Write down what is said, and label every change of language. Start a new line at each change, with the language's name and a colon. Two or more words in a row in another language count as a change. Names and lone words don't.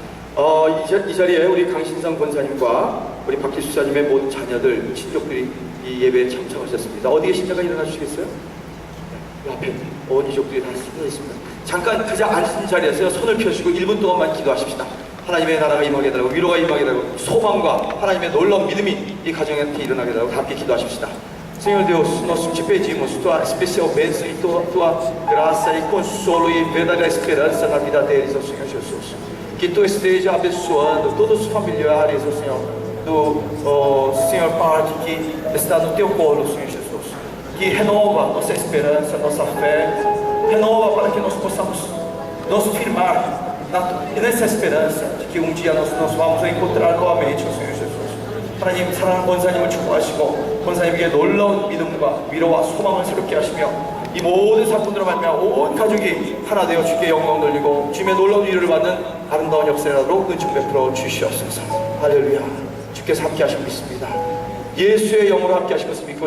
Korean: 이 자리에 우리 강신성 권사님과 우리 박길 집사님의 모든 자녀들, 친족들이 이 예배에 참석하셨습니다. 어디 계신지가 일어나 주시겠어요? 네, 앞에 온 이족들이 다 서 있습니다. 잠깐 그저 앉은 자리에서 손을 펴시고 1분 동안만 기도하십시다. 하나님의 나라가 임하게 달라고, 위로가 임하게 달라고, 소망과 하나님의 놀라운 믿음이 이 가정한테 일어나게 달라고 함께 기도하십시다.
Portuguese: Senhor Deus, nós te pedimos tua especial bênção e tua graça e consolo e verdadeira esperança na vida deles, ó Senhor Jesus. Que tu esteja abençoando todos os familiares, ó Senhor, do Senhor Pai que está no teu colo, Senhor Jesus. Que renova nossa esperança, nossa fé, renova para que nós possamos nos firmar nessa esperança de que um dia nós vamos encontrar novamente o Senhor Jesus.
Korean: 하나님 사랑하는 권사님을 축복하시고 권사님에게 놀라운 믿음과 위로와 소망을 새롭게 하시며 이 모든 사건들로 말미암아 온 가족이 하나 되어 주께 영광 돌리고 주님의 놀라운 위로를 받는 아름다운 역사라도 은총 베풀어 주시옵소서. 할렐루야. 주께서 함께 하시고 있습니다. 예수의 영으로 함께 하시고 있습니까?